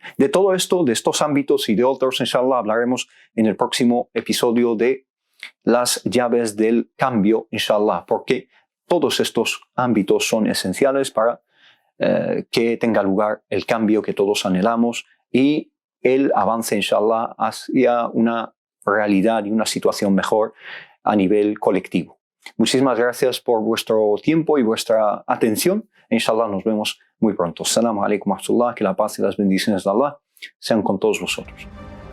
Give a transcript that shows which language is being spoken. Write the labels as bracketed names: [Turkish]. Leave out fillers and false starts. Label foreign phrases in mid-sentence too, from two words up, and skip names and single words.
[Spanish] De todo esto, de estos ámbitos y de otros, inshallah, hablaremos en el próximo episodio de las llaves del cambio, inshallah, porque todos estos ámbitos son esenciales para que tenga lugar el cambio que todos anhelamos y el avance, inshallah, hacia una realidad y una situación mejor a nivel colectivo. Muchísimas gracias por vuestro tiempo y vuestra atención. Inshallah, nos vemos muy pronto. [Arabic] السلام عليكم ورحمة الله. [Spanish] Que la paz y las bendiciones de Allah sean con todos vosotros.